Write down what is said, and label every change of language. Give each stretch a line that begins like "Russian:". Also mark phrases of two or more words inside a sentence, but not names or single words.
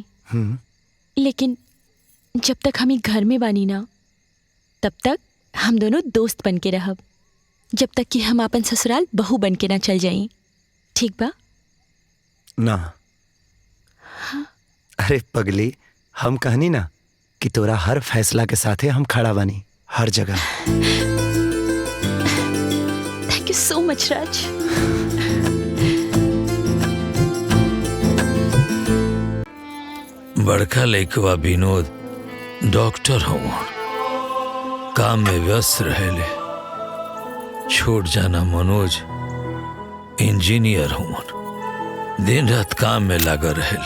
Bhojpuri: लेकिन जब तक हम घर में बानी ना, तब तक हम दोनों दोस्त बन के रहब, जब तक कि हम अपन ससुराल बहू बन के ना चल जाई। ठीक बा ना? हाँ? अरे पगली, हम कहनी ना कि तोरा हर फैसला के साथे हम खड़ा बानी, हर जगह।
English: Thank you so much Raj.
Bhojpuri: बड़का लइकवा विनोद डॉक्टर हूँ, काम में व्यस्त रहेले। छोट जाना मनोज इंजीनियर हूँ, दिन रात काम में लगा रहेले।